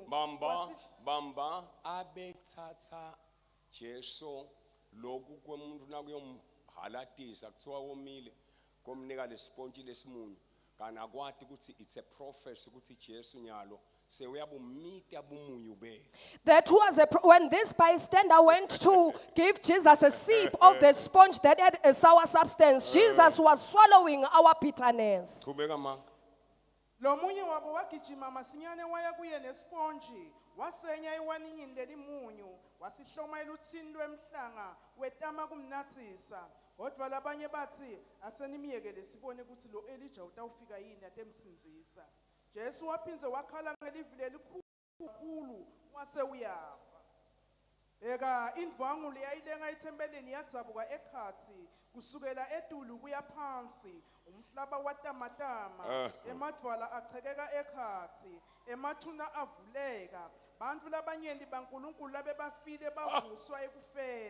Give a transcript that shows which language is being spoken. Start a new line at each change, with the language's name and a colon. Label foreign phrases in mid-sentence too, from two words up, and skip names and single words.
Swati: Bamba abethatha Jesu lokhu kwemuntu nakuyomhalatisa kuthiwa womile komnika lesiphontshi lesimunyu kana kwathi ukuthi
English: it's a prophecy
Swati: ukuthi Jesu nyalo sewuyabumita bumunyu be.
English: That was when this bystander went to give Jesus a sip of the sponge that had a sour substance. Jesus was swallowing our bitterness.
Swati: Qhubeka ma. lo munye wabo wagijima masinyane waya kuye nesponji wasenya iwaningini lelimunyu wasihloma eluthini lwemhlanga wetama kumnathisa kodwa labanye bathi asenimiyekele sibone ukuthi lo Elijah utawufika yini atemsinzisa Jesu waphinze wakhala ngelivile elikhulu wase uyafa eka indwangu leyayilenga ethembeleni yadzabuka ekhathi kusukela etulu kuya phansi umhlaba watamatama emadwala achekeka ekhathi emathuna avuleka bantu labanyenti baNkulunkulu labebafile bavuswa ekufeni